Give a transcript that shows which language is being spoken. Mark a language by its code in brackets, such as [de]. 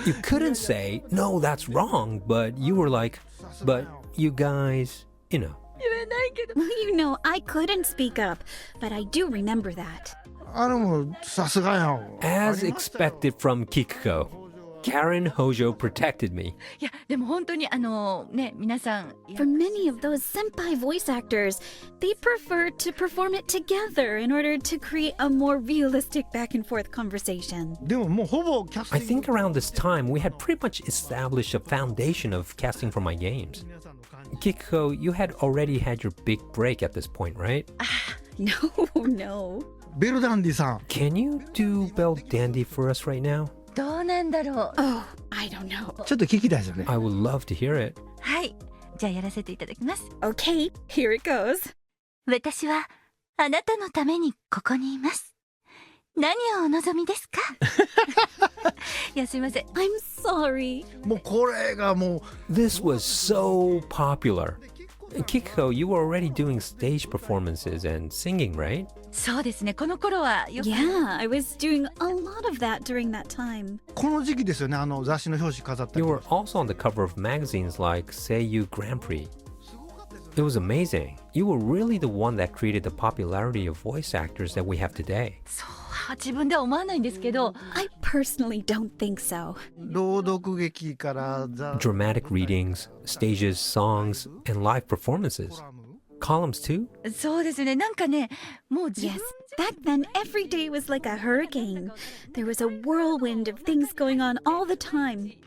[en] You couldn't say, no, that's wrong. But you were like, but you guys, you know. [ja] 言えないけど。 [en] Well, you know, I couldn't speak up, but I do remember that. [ja] もうさすがよ [en] As expected from Kikuko, Karen Hojo protected me. [ja] いやでも本当にね皆さん。 [en] For many of those senpai voice actors, they prefer to perform it together in order to create a more realistic back and forth conversation. [ja] でももうほぼキャステ [en] I [ja] ィン [en] think around this time, we had pretty much established a foundation of casting for my games. Kikuko, you had already had your big break at this point, right? No, no. [ja] グベルダンディさん [en] Can you do Bell Dandy for us right now? [ja] どうなんだろう。 [en] Oh, I don't know. [ja] ちょっと聞きたいですよね [en] I would love to hear it. [ja] はい。じゃあやらせていただきます。 [en] Okay, here it goes. [ja] 私はあなたのためにここにいます。何をお望みですか？いや、すいません。 [en] I'm sorry. [ja] もうこれがもう [en] This was so popular. Kikuko, you were already doing stage performances and singing, right? [ja] そうですね。この頃はよく [en] Yeah, I was doing a lot of that during that time. [ja] この時期ですよね、雑誌の表紙飾ったり [en] You [ja] と [en] were [ja] か [en] also on the cover of magazines like Seiyu Grand Prix. It was amazing. You were really the one that created the popularity of voice actors that we have today. [ja] そうは自分では思わないんですけど、 [en] I personally don't think so. [ja] 朗読劇からザ [en] Dramatic readings, stages, songs, and live performances. Columns too? [ja] そうですね。なんかね、もう自分 [en] Yes, back then every day was like a hurricane. There was a whirlwind of things going on all the time.